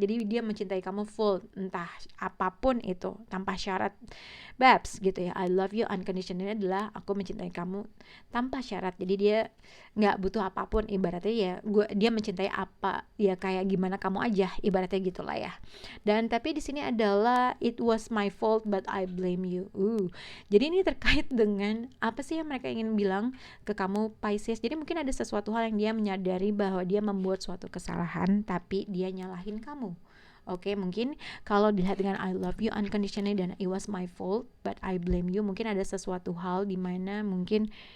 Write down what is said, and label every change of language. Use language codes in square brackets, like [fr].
[id] Jadi dia mencintai kamu full, entah apapun itu, tanpa syarat. Babs gitu ya, [en] I love you unconditionally [id] adalah aku mencintai kamu tanpa syarat. Jadi dia nggak butuh apapun, ibaratnya ya dia mencintai apa ya, kayak gimana kamu aja, ibaratnya gitulah ya. Dan tapi di sini adalah [en] it was my fault but I blame you. [id] Jadi ini terkait dengan apa sih yang mereka ingin bilang ke kamu Pisces. Jadi mungkin ada sesuatu hal yang dia menyadari bahwa dia membuat suatu kesalahan, tapi dia nyalahin kamu. Mungkin kalau dilihat dengan [en] I love you unconditionally [id] dan [en] it was my fault but I blame you, [id] mungkin ada sesuatu hal di mana mungkin